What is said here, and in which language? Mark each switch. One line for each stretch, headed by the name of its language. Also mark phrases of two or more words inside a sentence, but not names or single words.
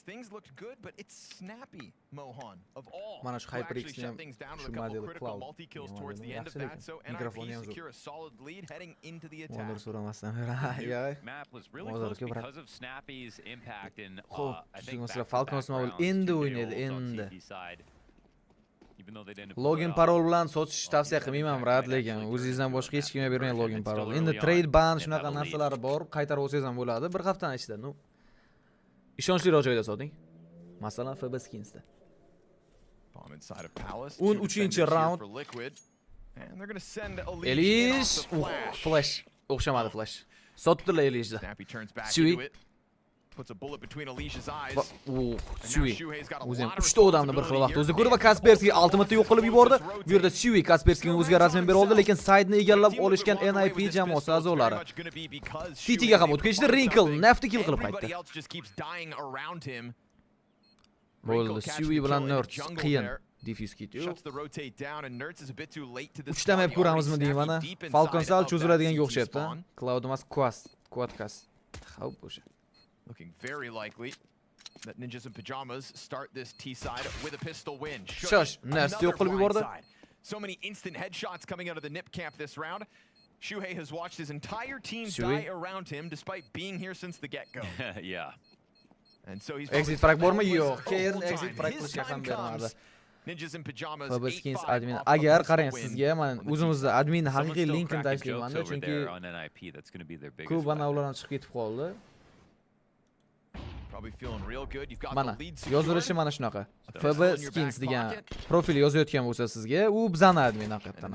English: Things looked good, but it's Snappy, Mohan, of all, who actually shut things down with a couple critical multi-kills towards the end of that. So NIP secure a solid lead heading into the attack. Map was really close because of Snappy's impact in, I think,
Uzbek: Falcons mobile endi o'ynaydi, endi.
English: side.
Uzbek: Login parol bilan sotish tavsiya qilmayman, brat, lekin o'zingizdan boshqa hech kimga bermang login parol. Endi
English: trade ban
Uzbek: shunaqa narsalar bor, qaytarib olsangiz ham bo'ladi. Bir haftaning ichida, no. Ishonchliroq joyda soting. Masalan, FB Skinsda. 13-chi round. Elish, flash. O'xshamadi flash. Sotdilar Elishda. Sui. Puts a bullet between Alicia's eyes. Sui. O'zim 3 ta odamni bir xil vaqtda o'zi ko'rib va Kaspersky ultimate yo'q qilib yubordi. Bu yerda Sui Kasperskyga o'ziga rasman bera oldi, lekin side-ni egallab olishgan NIP jamoasi a'zolari. City'ga ham o'tib ketishdi. Wrinkle Nafti kill qilib qaytdi. Bo'ldi. Sui bilan Nerds qiyin.
English: Diffuse kit
Uzbek: yo'q. 3 ta map ko'ramizmi deyman. Falcon sal cho'ziladiganga o'xshabdi. Cloud emas, Quadcast. Xo'p, o'sha.
English: Looking very likely that Ninjas in Pajamas start this T side with a pistol win.
Uzbek: Shush, Nasty yo'q qilib yubordi.
English: So many instant headshots coming out of the NIP camp this round. Shuhei has watched his entire team die around him despite being here since the get-go. Yeah. And so he's exit frag
Uzbek: bormi? Yo'q. Keyin
English: exit frag
Uzbek: qilishga ham bermadi. Ninjas in Pajamas. Skins admin. Agar qarang sizga men o'zimizda adminni haqiqiy linkini tashlayman-da, chunki ko'p banavlardan chiqib ketib qoldi. Mana, yozilishi mana shunaqa. FB Skins degan profil yozayotgan bo'lsa sizga, u bizani admin haqiqatan.